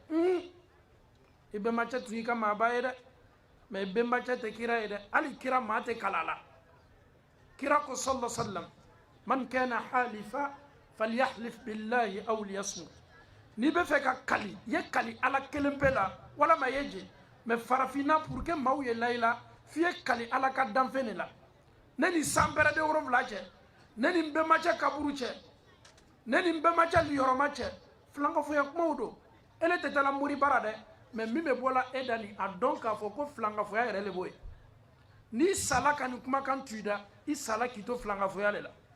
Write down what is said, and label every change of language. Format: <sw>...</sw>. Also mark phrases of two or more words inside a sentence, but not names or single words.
<bm>i bɛnbacɛ tun y'i ka maaba ye dɛ mɛ i bɛnbacɛ tɛ kira ye dɛ hali kira maa tɛ kala la kira ko</bm> <ar>صلى الله عليه وسلم من كان حالفا فليحلف بالله أو ليصمت</ar> <bm>n'i bɛ fɛ ka kali ye kali ala kelen pe la walama ye je mɛ farafinna</bm> <fr>pour que</fr> <bm>maaw ye layila f'i ye kali ala ka danfɛn de la ne ni san bɛrɛ de 7 cɛ ne ni n bɛnbacɛ kaburu cɛ ne ni n bɛnbacɛ liyɔrɔma cɛ filankafoya kumaw don ele tɛ taa la mori baara dɛ mɛ min bɛ bɔla e da nin a dɔn k'a fɔ ko filankafoya yɛrɛ de b'o ye n'i sala ka nin kumakan tu i da i sala k'i to filankafoya de la</bm>